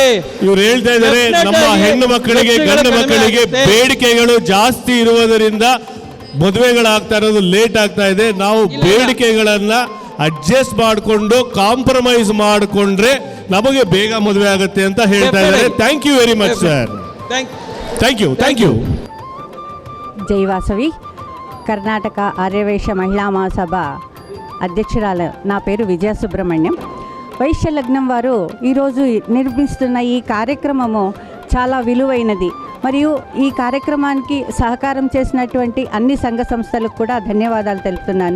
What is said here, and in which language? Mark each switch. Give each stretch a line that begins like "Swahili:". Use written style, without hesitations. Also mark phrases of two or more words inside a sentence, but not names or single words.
Kannada: ಇವ್ರು ಹೇಳ್ತಾ ಇದ್ದಾರೆ ನಮ್ಮ ಹೆಣ್ಣು ಮಕ್ಕಳಿಗೆ ಗಂಡು ಮಕ್ಕಳಿಗೆ ಬೇಡಿಕೆಗಳು ಜಾಸ್ತಿ ಇರುವುದರಿಂದ ಮದುವೆಗಳಾಗ್ತಾ ಇರೋದು ಲೇಟ್ ಆಗ್ತಾ ಇದೆ. ನಾವು ಬೇಡಿಕೆಗಳನ್ನ ಅಡ್ಜಸ್ಟ್ ಮಾಡಿಕೊಂಡು ಕಾಂಪ್ರಮೈಸ್ ಮಾಡಿಕೊಂಡ್ರೆ ನಮಗೆ ಬೇಗ ಮದುವೆ ಆಗುತ್ತೆ ಅಂತ ಹೇಳ್ತಾ ಇದ್ದಾರೆ.
English: Thank you very much sir. Thank you.
Telugu: జై వాసవి కర్ణాటక ఆర్యవైశ్య మహిళా మహాసభ అధ్యక్షురాలు నా పేరు విజయ సుబ్రహ్మణ్యం. వైశ్య లగ్నం వారు ఈరోజు నిర్మిస్తున్న ఈ కార్యక్రమము చాలా విలువైనది. మరియు ఈ కార్యక్రమానికి సహకారం చేసినటువంటి అన్ని సంఘ సంస్థలకు కూడా ధన్యవాదాలు తెలుపుతున్నాను.